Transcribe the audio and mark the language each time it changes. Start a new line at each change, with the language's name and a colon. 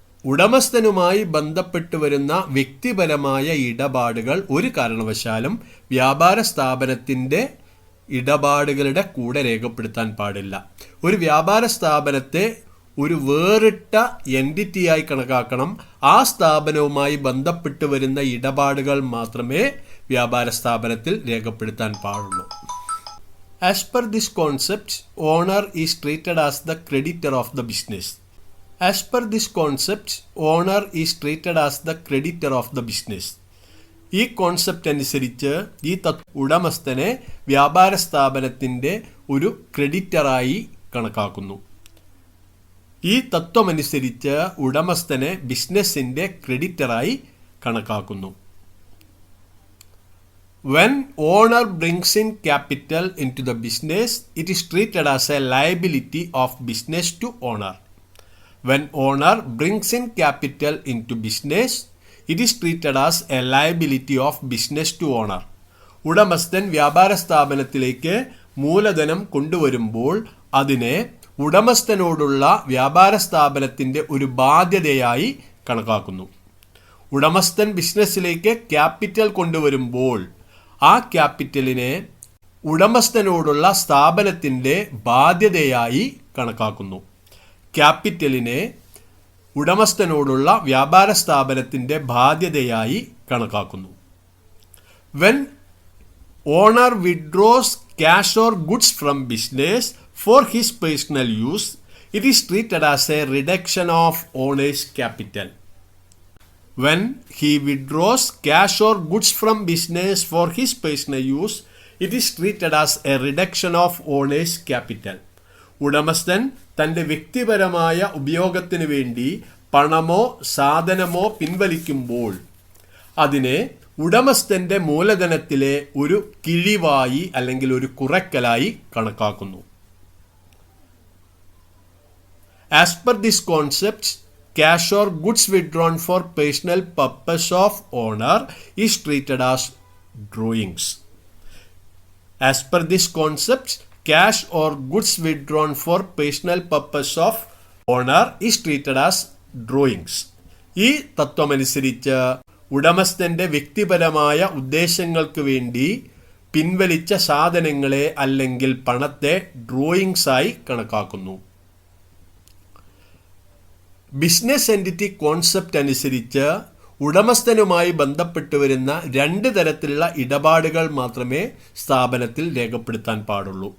Malayalam: ഉടമസ്ഥനുമായി ബന്ധപ്പെട്ട് വരുന്ന വ്യക്തിപരമായ ഇടപാടുകൾ ഒരു കാരണവശാലും വ്യാപാര സ്ഥാപനത്തിൻ്റെ ഇടപാടുകളുടെ കൂടെ രേഖപ്പെടുത്താൻ പാടില്ല. ഒരു വ്യാപാര സ്ഥാപനത്തെ ഒരു വേറിട്ട എൻറ്റിറ്റിയായി കണക്കാക്കണം. ആ സ്ഥാപനവുമായി ബന്ധപ്പെട്ട് വരുന്ന ഇടപാടുകൾ മാത്രമേ വ്യാപാര സ്ഥാപനത്തിൽ രേഖപ്പെടുത്താൻ പാടുള്ളൂ.
English: As per this concept, owner is treated as the creditor of the business. As per this concept, owner is treated as the creditor of the business.
Malayalam: ഈ കോൺസെപ്റ്റ് അനുസരിച്ച് ഈ ഉടമസ്ഥനെ വ്യാപാര സ്ഥാപനത്തിൻ്റെ ഒരു ക്രെഡിറ്ററായി കണക്കാക്കുന്നു. ഈ തത്വമനുസരിച്ച് ഉടമസ്ഥനെ ബിസിനസ്സിൻ്റെ ക്രെഡിറ്ററായി കണക്കാക്കുന്നു.
English: When owner brings in capital into the business, it is treated as a liability of business to owner. When owner brings in capital into business, it is treated as a liability of business to owner.
Malayalam: ഉടമസ്ഥൻ വ്യാപാര സ്ഥാപനത്തിലേക്ക് മൂലധനം കൊണ്ടുവരുമ്പോൾ അതിനെ ഉടമസ്ഥനോടുള്ള വ്യാപാര സ്ഥാപനത്തിൻ്റെ ഒരു ബാധ്യതയായി കണക്കാക്കുന്നു. ഉടമസ്ഥൻ ബിസിനസ്സിലേക്ക് ക്യാപിറ്റൽ കൊണ്ടുവരുമ്പോൾ ആ ക്യാപിറ്റലിനെ ഉടമസ്ഥനോടുള്ള സ്ഥാപനത്തിൻ്റെ ബാധ്യതയായി കണക്കാക്കുന്നു. ക്യാപിറ്റലിനെ ഉടമസ്ഥനോടുള്ള വ്യാപാര സ്ഥാപനത്തിൻ്റെ ബാധ്യതയായി കണക്കാക്കുന്നു. When
English: Owner withdraws cash or goods from business for his personal use, it is treated as a reduction of owner's capital. When he withdraws cash or goods from business for his personal use, it is treated as a reduction of owner's capital.
Malayalam: ഉടമസ്ഥൻ തൻ്റെ വ്യക്തിപരമായ ഉപയോഗത്തിന് വേണ്ടി പണമോ സാധനമോ പിൻവലിക്കുമ്പോൾ അതിനെ ഉടമസ്ഥൻ്റെ മൂലധനത്തിലെ ഒരു കിഴിവായി അല്ലെങ്കിൽ ഒരു കുറയ്ക്കലായി കണക്കാക്കുന്നു.
English: As per this concept, cash or goods withdrawn for personal purpose of owner is treated as drawings. As per this concept, cash or goods withdrawn for personal purpose of owner is treated as drawings.
Malayalam: ഈ തത്വമനുസരിച്ച് ഉടമസ്ഥന്റെ വ്യക്തിപരമായ ഉദ്ദേശങ്ങൾക്ക് വേണ്ടി പിൻവലിച്ച സാധനങ്ങളെ അല്ലെങ്കിൽ പണത്തെ drawings ആയി കണക്കാക്കുന്നു. Business entity concept അനുസരിച്ച് ഉടമസ്ഥനുമായി ബന്ധപ്പെട്ട് വരുന്ന 2 തരത്തിലുള്ള ഇടപാടുകൾ മാത്രമേ സ്ഥാപനത്തിൽ രേഖപ്പെടുത്താൻ പാടുള്ളൂ.